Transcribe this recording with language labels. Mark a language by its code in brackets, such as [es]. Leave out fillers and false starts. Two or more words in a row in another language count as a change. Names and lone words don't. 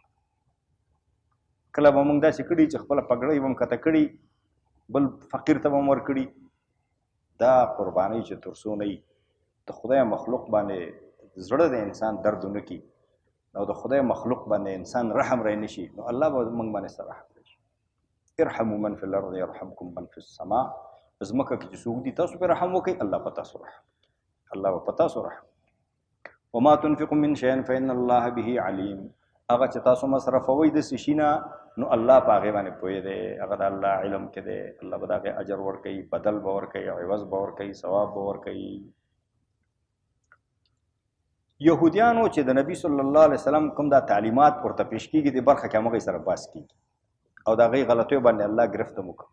[ps] کله به موږ داسې کړي چې خپله پګړۍ به م کته کړي، بل فقیر ته به م ورکړي. دا قربانۍ چې تر څو نه وي د خدای مخلوق باندې زړه د انسان درد ونه کړي او د خدای مخلوق باندې انسان رحم رای نشي، نو الله به موږ باندې سره رحم وکړي. [ar] ارحموا من فی الارض یرحمکم من فی السماء. [ps] ځمکه کې چې څوک دي تاسو پرې رحم وکړئ، الله په تاسو رحم، الله به په تاسو رحم. [ar] وما تنفقوا من شیء فإن الله به علیم. [ps] هغه چې تاسو مصرفوئ د څه شي نه، نو الله په هغې باندې پوهې دی، هغه د الله علم کې دی. الله به د هغې اجر ورکوي، بدل به ورکوي، عوض به ورکوي، ثواب به ورکوي. یهودیانو چې د نبي [ar] صلی الله علیه وسلم [ps] کوم دا تعلیمات ورته پیش کېږي، دې برخه کې همغې سره بحث کېږي او د هغې غلطیو باندې الله ګرفت هم وکړه.